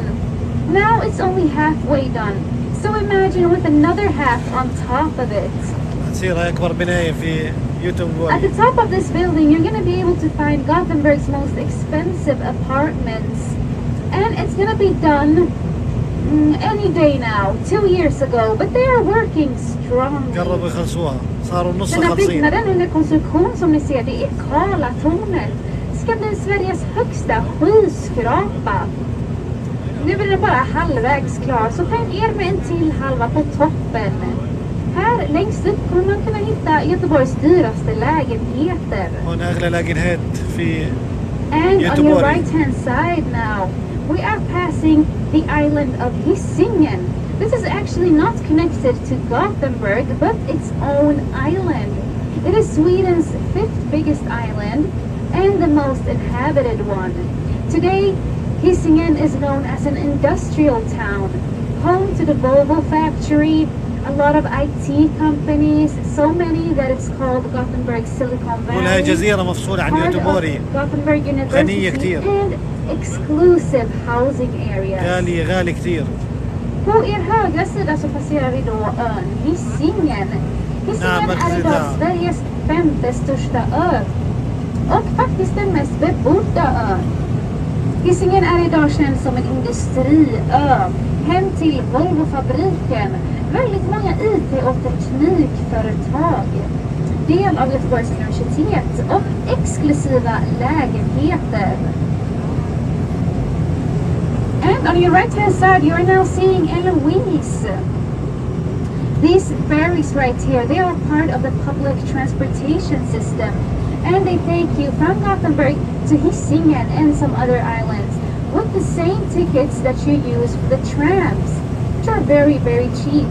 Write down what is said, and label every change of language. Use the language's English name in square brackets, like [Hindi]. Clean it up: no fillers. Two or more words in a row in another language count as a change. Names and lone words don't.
[English] Now it's only halfway done. So imagine with another half on top of it. At the top of this building you're going to be able to find Gothenburg's most expensive apartments. And it's going to be done any day now, 2 years ago, but they are working strongly. [Arabic] قربوا يخلصوها، صاروا نص خلصين. خلصين. [Swedish] byggnaden under konstruktion som ni ser, det är Carla Tower. Ska bli Sveriges högsta skyskrapa. Nu blir det bara halvvägs klar, så följ er med en till halva på toppen. Här längst upp kommer man kunna hitta Göteborgs dyraste lägenheter. [Arabic] هون أغلى lägenhet في [English] And [Arabic] يوتبوري. [English] on your right hand side now, we are passing the island of Hisingen. This is actually not connected to Gothenburg, but its own island. It is Sweden's 5th biggest island and the most inhabited one. Today, Hisingen is known as an industrial town, home to the Volvo factory, a lot of IT companies, so many that it's called Gothenburg Silicon Valley. [Arabic] وهي جزيرة مفصولة عن يوتبوري. [English] Gothenburg [Arabic] غنية [English] University [Arabic] كتير. [English] and exclusive housing areas. [Arabic] غالي كتير. [Swedish] På er högra sida så passerar vi då ön Hisingen. Hisingen är idag Sveriges 5:e största ö och faktiskt den mest bebodda ön. Hisingen är idag känd som en industriö, hem till Volvo-fabriken, väldigt många IT- och teknikföretag, del av Göteborgs universitet och exklusiva lägenheter. [English] And on your right hand side you are now seeing Eloise. These ferries right here, they are part of the public transportation system. and they take you from Gothenburg to Hisingen and some other islands with the same tickets that you use for the trams, which are very, very cheap.